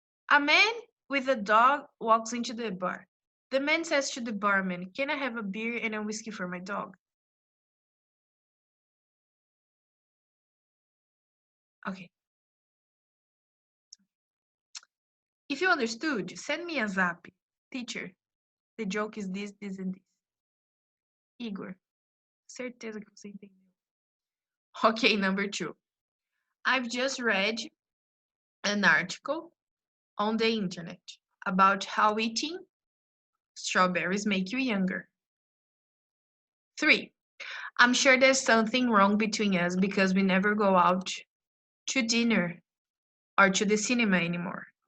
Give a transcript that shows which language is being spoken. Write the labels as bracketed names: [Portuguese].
[English] A man with a dog walks into the bar. The man says to the barman, "Can I have a beer and a whiskey for my dog?" Okay. If you understood, send me a zap. Teacher, the joke is this, this, and this. [Portuguese] Igor, certeza que você entendeu. [English] Okay, number 2. I've just read an article on the internet about how eating strawberries make you younger. 3. I'm sure there's something wrong between us because we never go out to dinner or to the cinema anymore.